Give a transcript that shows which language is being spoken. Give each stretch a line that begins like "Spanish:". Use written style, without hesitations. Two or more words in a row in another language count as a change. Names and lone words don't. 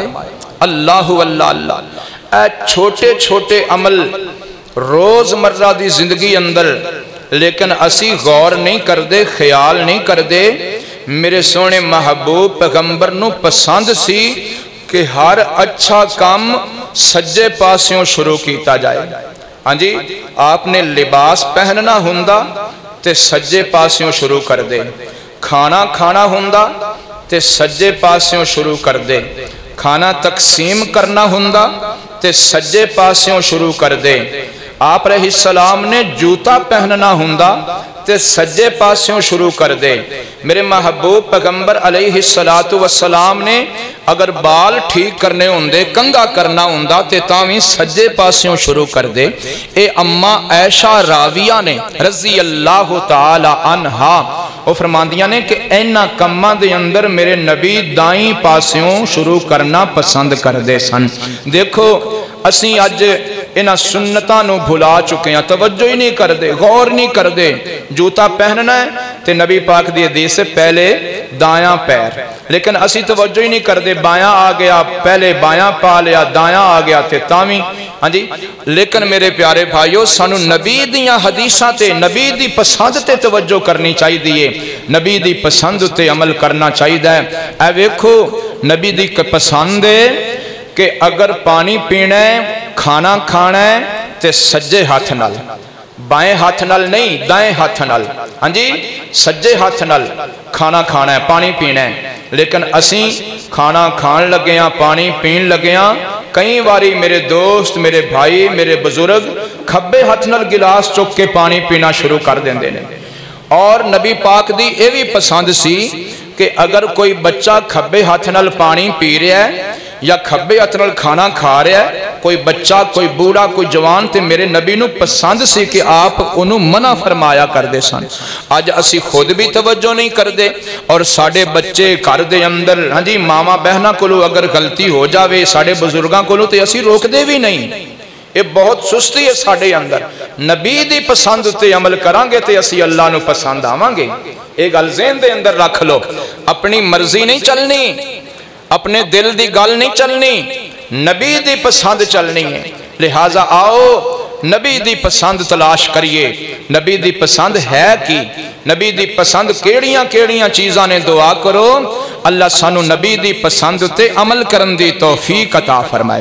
Punjabi: اللہ واللہ اللہ، اے چھوٹے چھوٹے عمل روز مرہ دی زندگی اندر، لیکن اسی غور نہیں کر دے، خیال نہیں کر دے، میرے سونے محبوب پیغمبر نو پسند سی کہ ہر اچھا کام سجے پاسیوں شروع کیتا جائے۔ ہاں جی، آپ نے لباس پہننا ہوندا تے سجے پاسیوں شروع کر دے، کھانا کھانا ہوندا تے سجے پاسیوں شروع کر دے، کھانا تقسیم کرنا ہوندا تے سجے پاسیوں شروع کر دے۔ آپ علیہ السلام نے جوتا پہننا ہوندا تے سجے پاسوں شروع کر دے. میرے محبوب پیغمبر علیہ السلام نے اگر بال ٹھیک کرنے ہوندے کنگا کرنا ہوندا تے تاویں سجے پاسوں شروع کر دے. اے اما عائشہ راویہ نے رضی اللہ تعالی عنہا وہ فرماندیاں نے کہ اینا کماں دے اندر میرے نبی دائیں پاسوں شروع کرنا پسند کر دے سن. دیکھو اسی اج انہاں سنتاں نو بھلا چکے ہیں, توجہ ہی نہیں کر دے, غور نہیں کر دے. جوتا پہننا ہے تے نبی پاک دی حدیث سے پہلے دایاں پیر, لیکن اسی توجہ ہی نہیں کر دے. بایاں آ گیا پہلے بایاں پا لیا, دایاں آ گیا تے تاویں. ہاں جی, لیکن میرے پیارے بھائیو سانو نبی دیاں حدیثاں تے نبی دی پسند تے توجہ کرنی چاہی دیئے, نبی دی پسند تے عمل کرنا چاہی دے. اے ویکھو نبی دی پسند ہے کہ اگر پانی پینا ہے کھانا کھانا ہے تے سجے ہاتھ نال, بائیں ہاتھ نال نہیں دائیں ہاتھ نال. ہاں جی, سجے ہاتھ نال کھانا کھانا ہے پانی پینا ہے. لیکن اسی کھانا کھان لگے ہیں پانی پین لگے ہیں, کئی واری میرے دوست میرے بھائی میرے بزرگ کھبے ہاتھ نال گلاس چک کے پانی پینا شروع کر دیں دے. اور نبی پاک دی یہ بھی پسند سی کہ اگر کوئی بچہ کھبے ہاتھ نال پانی پی رہا ہے یا کھبے ہاتھ نال کھانا کھا رہا ہے, کوئی بچہ کوئی بوڑھا کوئی جوان, تے میرے نبی نو پسند سی کہ آپ انہوں منع فرمایا کر دے سن. آج اسی خود بھی توجہ نہیں کر دے اور ساڑے بچے کر دے اندر. ہاں جی, ماما بہنا کولو اگر غلطی ہو جاوے ساڑے بزرگاں کولو تے اسی روک دے بھی نہیں. یہ بہت سستی ہے ساڑے اندر. نبی دی پسند تے عمل کرانگے تے اسی اللہ نو پسند آوانگے. ایک گل ذہن دے اندر رکھ لو, اپنی مرضی نہیں چلنی, اپنے دل دی گل نہیں چلنی, نبی دی پسند چلنی ہے. لہٰذا آؤ نبی دی پسند تلاش کریے. نبی دی پسند ہے کی, نبی دی پسند کیڑیاں چیزاں نے دعا کرو اللہ سانو نبی دی پسند تے عمل کرن دی توفیق عطا فرمائے.